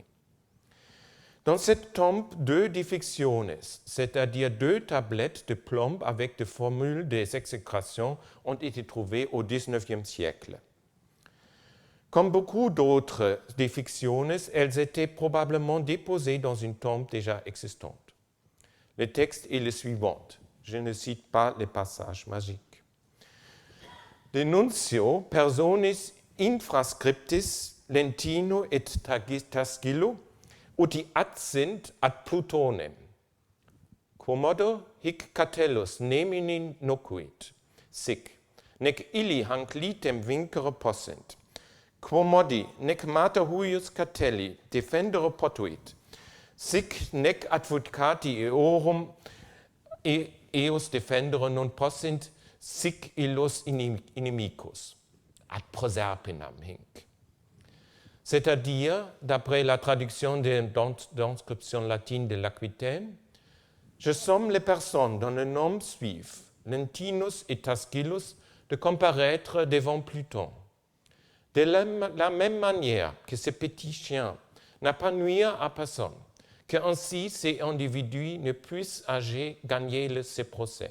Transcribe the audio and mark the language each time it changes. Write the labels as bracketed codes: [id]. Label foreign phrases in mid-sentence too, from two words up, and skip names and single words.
[fr] Dans cette tombe, 2 difixiones, c'est-à-dire 2 tablettes de plomb avec des formules des exécrations, ont été trouvées au XIXe siècle. Comme beaucoup d'autres difixiones, elles étaient probablement déposées dans une tombe déjà existante. Le texte est le suivant. Je ne cite pas les passages magiques. [la] Denuncio personis infrascriptis Lentino et Taschilo uti adsint ad Plutonem. Quomodo hic catellus nemini nocuit, sic, nec illi hanc litem vincere possint. Quomodi nec mater huius catelli defendere potuit, sic nec advocati eorum eos defendere non possint, sic illos inimicus, ad Proserpinam hinc. [fr] C'est-à-dire, d'après la traduction de l'inscription latine de l'Aquitaine, je somme les personnes dont le nom suivent, Lentinus et Taschilus, de comparaître devant Pluton. De la même manière que ce petit chien n'a pas nuire à personne, qu'ainsi ces individus ne puissent gagner ce procès.